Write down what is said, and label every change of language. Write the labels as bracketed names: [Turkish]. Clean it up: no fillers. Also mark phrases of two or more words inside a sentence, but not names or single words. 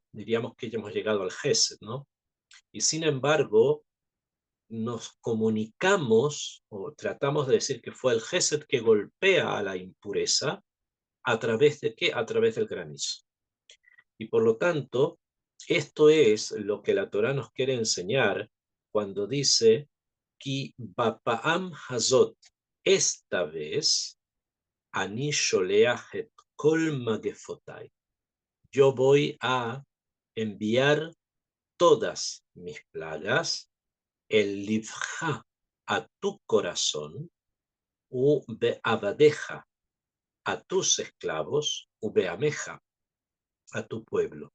[Spanish] Diríamos que ya hemos llegado al Gesed, ¿no? Y sin embargo, nos comunicamos o tratamos de decir que fue el Gesed que golpea a la impureza. ¿A través de qué? A través del granizo. Y por lo tanto, esto es lo que la Torá nos quiere enseñar cuando dice, [Hebrew] כי בפעם הזאת, [Spanish] esta vez, [Hebrew] אני שולח את כל מגפותי. [Spanish] Yo voy a enviar todas mis plagas, [Hebrew] אל לבך [Spanish] a tu corazón, [Hebrew] ובעבדיך [Spanish] a tus esclavos, [Hebrew] ובעמך [Spanish] a tu pueblo.